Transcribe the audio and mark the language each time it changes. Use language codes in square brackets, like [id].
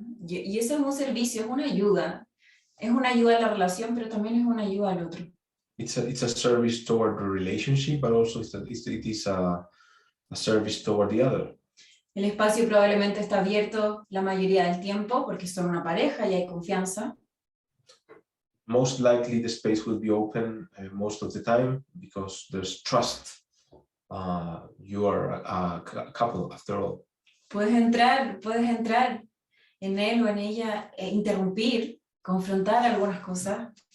[es] Y eso es un servicio, es una ayuda. Es una ayuda a la relación, pero también es una ayuda al otro. [en] It's a service toward the relationship, but also it is a service toward the other. [es] El espacio probablemente está abierto la mayoría del tiempo porque son una pareja y hay confianza. [en] Most likely the space will be open most of the time because there's trust. You are a couple after all. [es] Puedes entrar en él o en ella e interrumpir, confrontar algunas cosas.